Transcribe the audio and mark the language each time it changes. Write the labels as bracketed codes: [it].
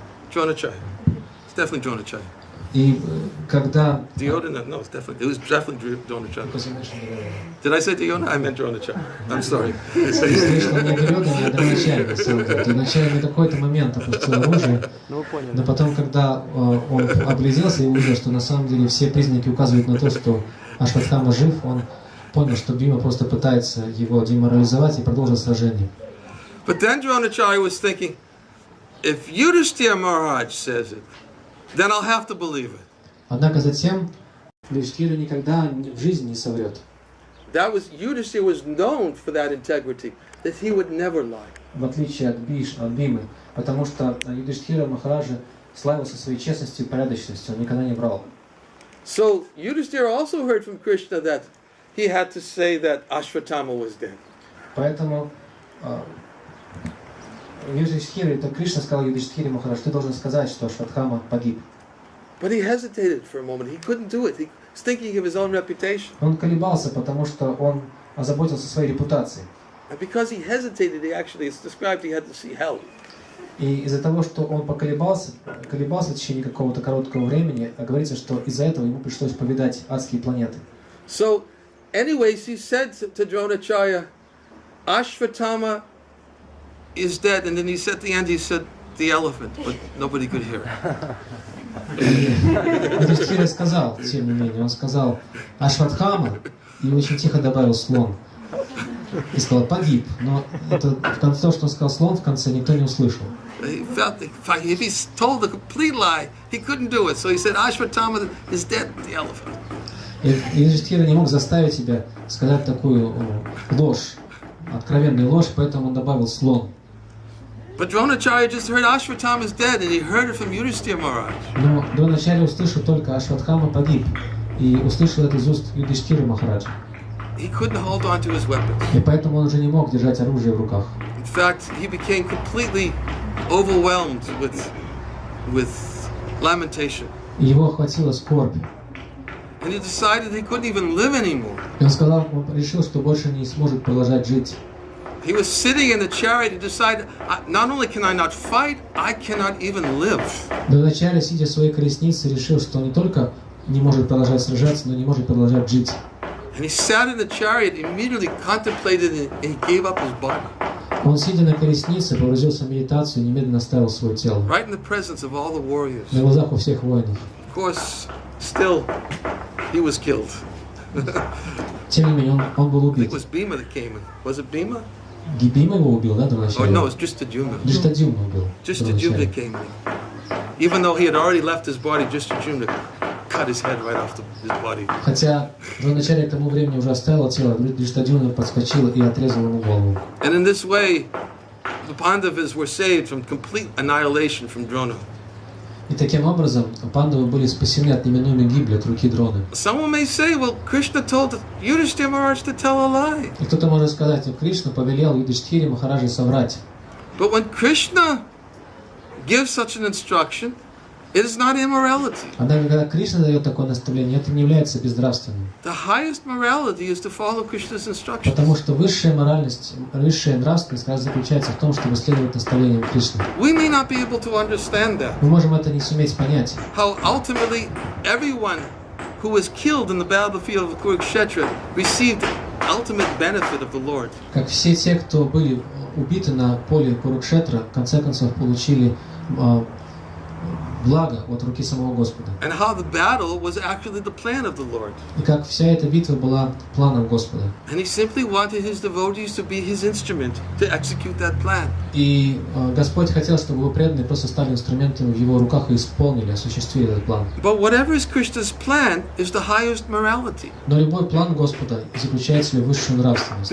[en] Dronacharya. It's definitely Dronacharya. [ru] И когда... [en] Duryodhana, no, it was definitely Dronacharya. Did I say Duryodhana? I meant Dronacharya. I'm sorry. [ru] Дронacharya на какой-то момент опустил оружие, но потом, когда он огляделся и увидел, что на самом деле все признаки указывают на то, что Ашватхама жив, он понял, что Бхима просто пытается его деморализовать и продолжил сражение. [en] But then Dronacharya was thinking, if Yudhishthira Maharaj says it, then I'll have to believe it. [ru] Однако затем Юдхиштхира никогда в жизни не соврет. [en] Yudhishthira was known for that integrity, that he would never lie. [ru] В отличие от Бхимы, потому что Юдхиштхира Махараджа славился своей честностью и порядочностью, он никогда не врал. [en] So Yudhishthira also heard from Krishna that he had to say that Ashvatthama was dead. [ru] Поэтому Юдхиштхира, это Кришна сказал Юдхиштхире Махарадж, ты должен сказать, что Ашватхама погиб. [en] But he hesitated for a moment. He couldn't do it. He was thinking of his own reputation. [ru] Он колебался, потому что он озаботился своей репутацией. [en] And because he hesitated, it's described he had to see hell. [ru] И из-за того, что он колебался в течение какого-то короткого времени, говорится, что из-за этого ему пришлось повидать адские планеты. [en] So, anyways, he said to Dronacharya, Ashvatthama is dead, and then he said at the end, he said, the elephant, but nobody could hear it. [ru] Юдхиштхира сказал, тем не менее, он сказал Ашватхама и очень тихо добавил слон. И сказал погиб, но это то, что он сказал слон, в конце никто не услышал. [en] He felt if he told a complete lie, he couldn't do it. So he said, Ashvatthama is dead, the elephant. [ru] И Юдхиштхира не мог заставить себя сказать такую ложь, откровенную ложь, поэтому он добавил слон. [en] But Dronacharya just heard Ashvatthama is dead, and he heard it from Yudhishthira Maharaj. [ru] Но Дроначарья услышал только Ашватхама погиб, и услышал это из уст Юдхиштхира Махараджа. [en] He couldn't hold on to his weapons. [ru] И поэтому он уже не мог держать оружие в руках. [en] In fact, he became completely overwhelmed with lamentation. [ru] И его охватила скорбь. [en] And he decided he couldn't even live anymore. [ru] И он сказал, он решил, что больше не сможет продолжать жить. [en] He was sitting in the chariot and decided, not only can I not fight, I cannot even live. [ru] Дроначарья, сидя в своей колеснице, решил, что он не только не может продолжать сражаться, но не может продолжать жить. [en] And he sat in the chariot, immediately contemplated it, and he gave up his body. [ru] Он, сидя на колеснице, погрузился в медитацию и немедленно оставил свое тело. [en] Right in the presence of all the warriors. [ru] На глазах у всех воинов. [en] Of course, still, he was killed. [ru] Тем не менее, он был [en] I think it was Bhima that came in. Was it Bhima? [ru] Бхима его убил, да, Oh Дроначарья? [en] no, it's just Drishtadyumna. [ru] Дриштадюмна убил. [en] Drishtadyumna came in. Even though he had already left his body, Drishtadyumna cut his head right off his body. [ru] Хотя Дроначарья к тому времени уже оставил тело, Дриштадюмна подскочила и отрезала ему голову. [en] And in this way, the Pandavas were saved from complete annihilation from Drona. [ru] И таким образом пандавы были спасены от неминуемой гибели от руки Дроны. [en] Someone may say, well, Krishna told Yudhishthira Maharaj to tell a lie. [ru] И кто-то может сказать, что Кришна повелел Юдхиштхире Махараджи соврать. [en] But when Krishna gives such an instruction, it is not immorality. [ru] Однако, когда Кришна дает такое наставление, это не является безнравственным. [en] The highest morality is to follow Krishna's instructions. [ru] Потому что высшая моральность, высшая нравственность как раз заключается в том, чтобы следовать наставлениям Кришны. [en] We may not be able to understand that. [ru] Мы можем это не суметь понять. [en] How ultimately everyone who was killed in the battlefield of Kurukshetra received ultimate benefit of the Lord. [ru] Как все те, кто были убиты на поле Курукшетра, в конце концов получили благо от руки самого Господа. [en] And how the battle was actually the plan of the Lord. [ru] И как вся эта битва была планом Господа. [en] And he simply wanted his devotees to be his instrument to execute that plan. [ru] И Господь хотел, чтобы его преданные просто стали инструментами в его руках и исполнили, осуществили этот план. [en] But whatever is Krishna's plan is the highest morality. [ru] Но любой план Господа заключает в себе высшую нравственность.